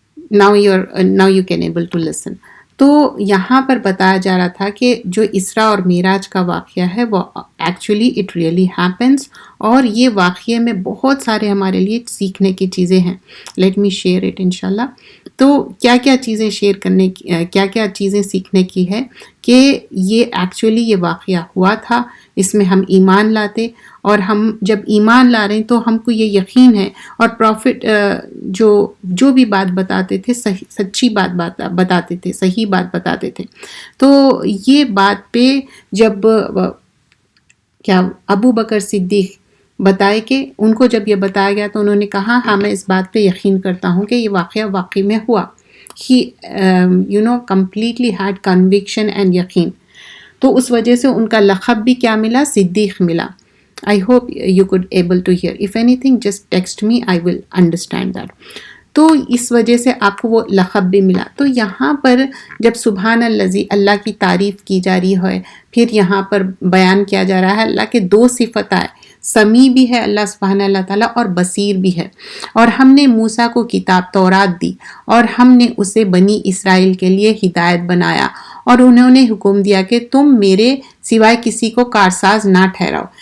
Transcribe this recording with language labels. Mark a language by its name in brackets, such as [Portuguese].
[English] now you can able to listen. [Urdu] تو یہاں پر بتایا جا رہا تھا کہ جو اسراء اور معراج کا واقعہ ہے وہ [English] actually it really happens, [Urdu] اور یہ واقعے میں بہت سارے ہمارے لیے سیکھنے کی چیزیں ہیں. [English] Let me share it انشاءاللہ. [Urdu] تو کیا کیا چیزیں شیئر کرنے کی، کیا کیا چیزیں سیکھنے کی ہے کہ یہ ایکچولی یہ واقعہ ہوا تھا، اس میں ہم ایمان لاتے، اور ہم جب ایمان لا رہے ہیں تو ہم کو یہ یقین ہے، اور پروفٹ جو بھی بات بتاتے تھے سچی بات بتاتے تھے، صحیح بات بتاتے تھے. تو یہ بات پہ جب کیا ابو بکر صدیق بتائے کہ ان کو جب یہ بتایا گیا تو انہوں نے کہا ہاں میں اس بات پہ یقین کرتا ہوں کہ یہ واقعہ واقعی میں ہوا. [English] ہی completely had conviction and یقین. [Urdu] تو اس وجہ سے ان کا لقب بھی کیا ملا؟ صدیق ملا. [English] I hope you could able to hear. If anything, just text me. I will understand that. [Urdu] تو اس وجہ سے آپ کو وہ لقب بھی ملا. تو یہاں پر جب سبحان الذی اللہ کی تعریف کی جا رہی ہے، پھر یہاں پر بیان کیا جا رہا ہے اللہ کے دو صفت آئے، سمیع بھی ہے اللہ سبحانہ اللہ تعالیٰ اور بصیر بھی ہے. اور ہم نے موسیٰ کو کتاب تورات دی، اور ہم نے اسے بنی اسرائیل کے لیے ہدایت بنایا، اور انہوں نے حکم دیا کہ تم میرے سوائے کسی کو کارساز نہ ٹھہراؤ.